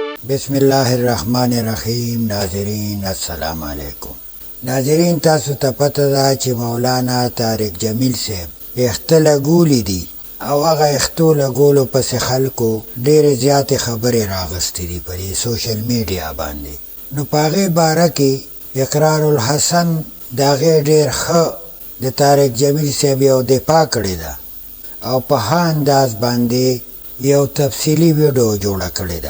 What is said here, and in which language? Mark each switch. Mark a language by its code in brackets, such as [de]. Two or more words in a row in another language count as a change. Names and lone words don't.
[ar] بسم اللہ الرحمن الرحیم. ناظرین السلام علیکم. [ps] ناظرین تاسو ته پته ده چې مولانا طارق جمیل صاحب اخته لګولي دي او هغه اختو لګولو پسې خلکو ډېرې زیاتې خبرې راغستې دي په دې سوشل میډیا باندې. نو په هغې باره کې اقرار الحسن د هغې ډېر ښه د طارق جمیل صاحب یو دفاع کړې ده او په ښه انداز باندې یو تفصیلي ویډیو جوړه کړې ده.